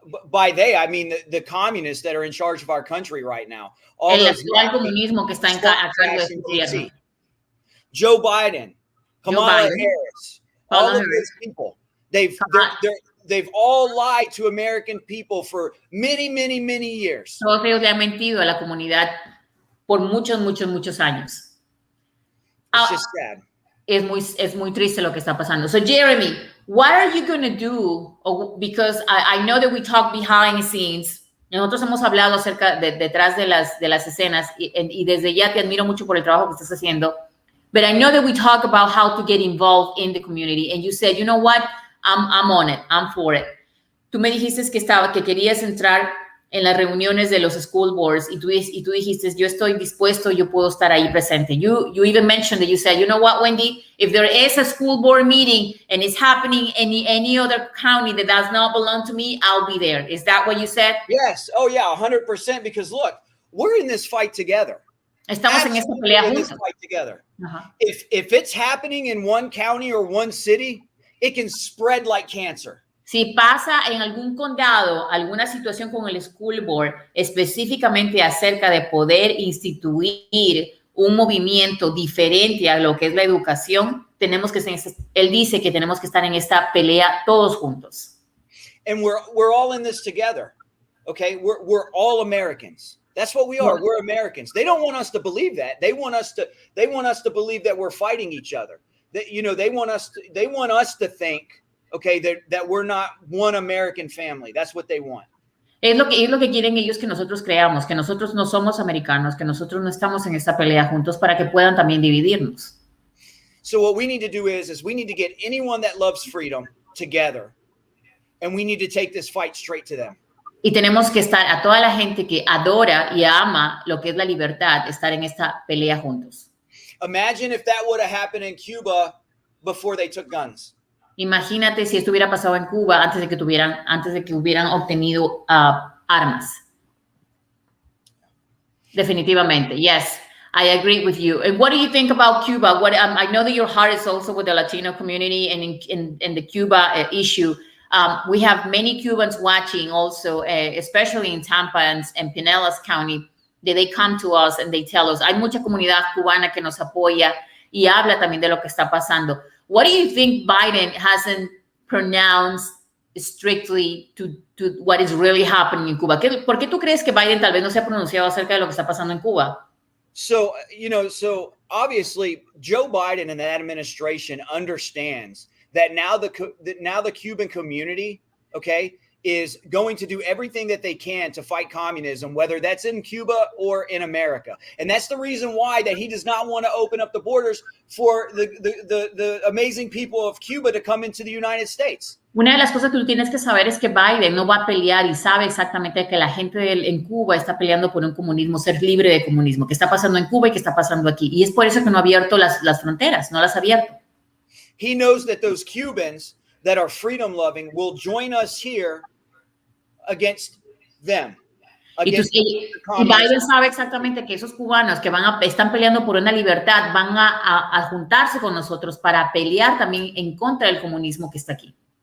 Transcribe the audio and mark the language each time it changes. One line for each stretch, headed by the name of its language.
English: By they, I mean the communists that are in charge of our country right now.
Spanish: El actual comunismo que está a cargo de su gobierno.
English: Joe Biden, Kamala Harris, all of these people. They've all lied to American people for many, many, many years.
Spanish: Todos ellos le han mentido a la comunidad por muchos, muchos, muchos años.
English: It's just sad.
Spanish: Es muy triste lo que está pasando.
English: So, Jeremy, what are you going to do? Because I know that we talk behind the scenes.
Spanish: Nosotros hemos hablado acerca detrás de las escenas y desde ya te admiro mucho por el trabajo que estás haciendo.
English: But I know that we talk about how to get involved in the community. And you said, you know what? I'm on it. I'm for it.
Spanish: Tú me dijiste que querías entrar en las reuniones de los school boards y tú dijiste, yo estoy dispuesto, yo puedo estar ahí presente.
English: You even mentioned that you said, you know what, Wendy, if there is a school board meeting and it's happening in any other county that does not belong to me, I'll be there. Is that what you said? Yes. Oh, yeah, 100%. Because look, we're in this fight together.
Spanish: Estamos en esta pelea juntos. Uh-huh.
English: If it's happening in one county or one city, it can spread like cancer.
Spanish: Si pasa en algún condado alguna situación con el school board, específicamente acerca de poder instituir un movimiento diferente a lo que es la educación, él dice que tenemos que estar en esta pelea todos juntos.
English: And we're all in this together. Okay? We're all Americans. That's what we are. We're Americans. They don't want us to believe that. They want us to believe that we're fighting each other. That, they want us to think, okay, that we're not one American family. That's what they want.
Spanish: Es lo que quieren ellos que nosotros creamos, que nosotros no somos americanos, que nosotros no estamos en esta pelea juntos para que puedan también dividirnos.
English: So what we need to do is we need to get anyone that loves freedom together, and we need to take this fight straight to them.
Spanish: Y tenemos que estar, a toda la gente que adora y ama lo que es la libertad, estar en esta pelea juntos.
English: Imagine if that would have happened in Cuba before they took guns.
Spanish: Imagínate si esto hubiera pasado en Cuba antes de que hubieran obtenido armas.
English: Definitivamente, yes, I agree with you. And what do you think about Cuba? I know that your heart is also with the Latino community and in the Cuba issue. We have many Cubans watching also, especially in Tampa and Pinellas County, that they come to us and they tell us,
Spanish: hay mucha comunidad cubana que nos apoya y habla también de lo que está pasando.
English: What do you think Biden hasn't pronounced strictly to what is really happening in Cuba?
Spanish: ¿Por qué tú crees que Biden tal vez no se ha pronunciado acerca de lo que está pasando en Cuba?
English: So obviously Joe Biden and that administration understands that now the Cuban community, okay, is going to do everything that they can to fight communism, whether that's in Cuba or in America. And that's the reason why that he does not want to open up the borders for the amazing people of Cuba to come into the United States.
Spanish: Una de las cosas que tú tienes que saber es que Biden no va a pelear y sabe exactamente que la gente en Cuba está peleando por un comunismo, ser libre de comunismo, que está pasando en Cuba y que está pasando aquí. Y es por eso que no ha abierto las fronteras, no las ha abierto.
English: He knows that those Cubans that are freedom-loving will join us here against them.
Spanish: Y Biden sabe exactamente que esos cubanos que están peleando por una libertad van a juntarse con nosotros para pelear también en contra del comunismo que está aquí.